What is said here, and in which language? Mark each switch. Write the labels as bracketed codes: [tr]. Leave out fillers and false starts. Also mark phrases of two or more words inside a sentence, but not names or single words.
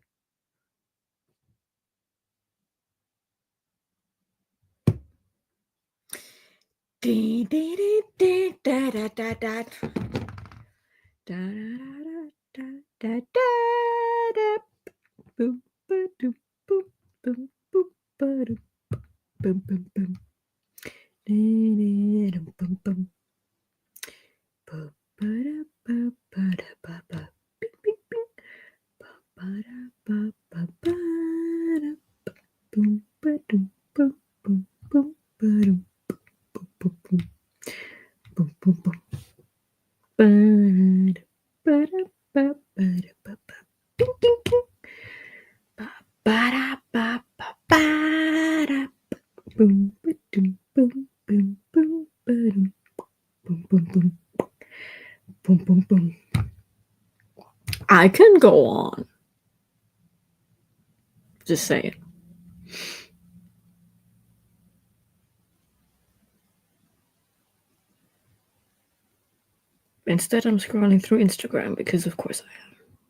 [en] Dee, dee, dee, dee, da, da, da, da. Da, da, da, da, da, da. Boop, ba, doop, boop, boop, boop, ba, doop. Boom, boom, boom. Dee, dee, dum, boom, boom. Ba, ba, da, ba, ba, da, ba, ba. Bing, bing, bing. Ba, ba, da, ba, ba, ba, da. Boom, ba, doom, boom, boom, boom, ba, doom. Boom, boom, boom. Boom, boom, boom. Ba, da, ba, da, ba, ba, da, ba, ba. Bing, bing, bing. Ba, ba, da, ba, ba, ba, da. Boom, ba, doom, boom, boom, boom, ba, doom. Boom, boom, boom. Boom, boom, boom. I can go on. Just say it. Instead, I'm scrolling through Instagram because, of course, I am.